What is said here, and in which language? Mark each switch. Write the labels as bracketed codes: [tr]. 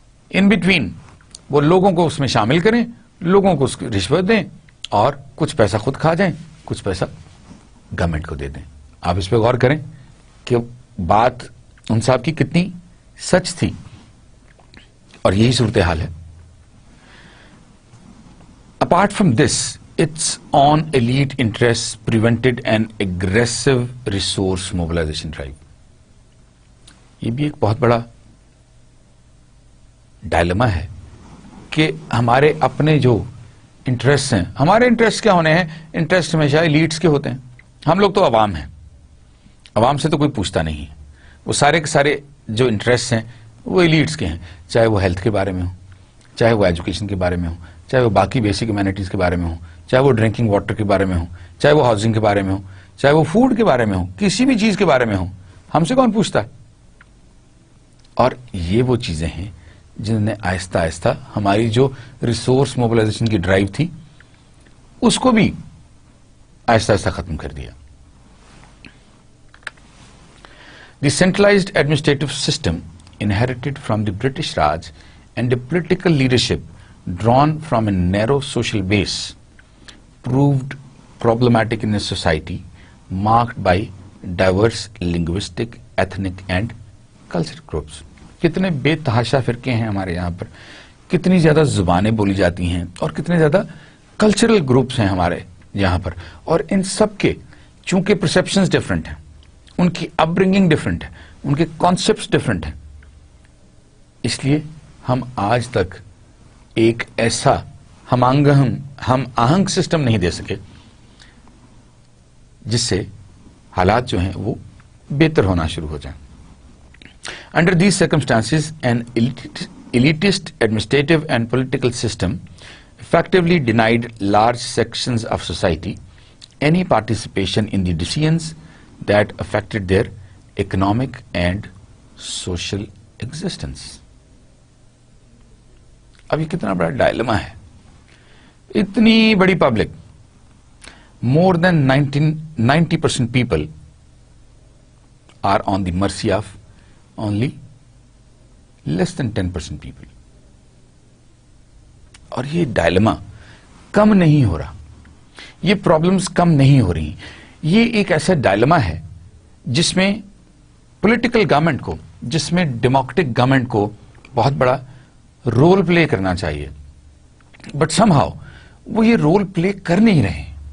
[en] in between [ur] وہ لوگوں کو اس میں شامل کریں, لوگوں کو اس کی رشوت دیں, اور کچھ پیسہ خود کھا جائیں, کچھ پیسہ گورنمنٹ کو دے دیں. آپ اس پہ غور کریں کہ بات ان صاحب کی کتنی سچ تھی, اور یہی صورتحال ہے. [en] Apart from this, its own elite interests prevented an aggressive resource mobilization drive. [ur] یہ بھی ایک بہت بڑا ڈائلما ہے کہ ہمارے اپنے جو انٹرسٹ ہیں, ہمارے انٹرسٹ کیا ہونے ہیں؟ انٹرسٹ ہمیشہ ایلیٹس کے ہوتے ہیں. ہم لوگ تو عوام ہیں, عوام سے تو کوئی پوچھتا نہیں ہے. وہ سارے کے سارے جو انٹرسٹ ہیں وہ ایلیٹس کے ہیں, چاہے وہ ہیلتھ کے بارے میں ہو, چاہے وہ ایجوکیشن کے بارے میں ہو, چاہے وہ باقی بیسک ہیومینٹیز کے بارے میں ہو, چاہے وہ ڈرنکنگ واٹر کے بارے میں ہو, چاہے وہ ہاؤسنگ کے بارے میں ہو, چاہے وہ فوڈ کے بارے میں ہو, کسی بھی چیز کے بارے میں ہو, ہم سے کون پوچھتا ہے؟ اور یہ وہ چیزیں ہیں جنہوں نے آہستہ آہستہ ہماری جو ریسورس موبلائزیشن کی ڈرائیو تھی اس کو بھی آہستہ آہستہ ختم کر دیا. [en] The centralized administrative system inherited from the British Raj and the political leadership drawn from a narrow social base proved problematic in a society marked by diverse linguistic, ethnic and cultural groups. [ur] کتنے بے تحاشا فرقے ہیں ہمارے یہاں پر, کتنی زیادہ زبانیں بولی جاتی ہیں, اور کتنے زیادہ کلچرل گروپس ہیں ہمارے یہاں پر, اور ان سب کے چونکہ پرسپشنز ڈفرنٹ ہیں, ان کی اپ برنگنگ ڈفرنٹ ہے, ان کے کانسیپٹس ڈفرنٹ ہیں, اس لیے ہم آج تک ایک ایسا ہم آہنگ سسٹم نہیں دے سکے جس سے حالات جو ہیں وہ بہتر ہونا شروع ہو جائیں. [en] Under these circumstances, an elitist administrative and political system effectively denied large sections of society any participation in the decisions that affected their economic and social existence. [ur] اب یہ کتنا بڑا ڈائلما ہے. اتنی بڑی public, [en] more than 90% people are on the mercy of only less than 10% people. [ur] اور یہ dilemma کم نہیں ہو رہا, یہ پرابلمز کم نہیں ہو رہی. یہ ایک ایسا ڈائلما ہے جس میں پولیٹیکل گورنمنٹ کو, جس میں ڈیموکریٹک گورنمنٹ کو بہت بڑا رول پلے کرنا چاہیے, [en] but somehow [ur] وہ یہ رول پلے کر نہیں رہے.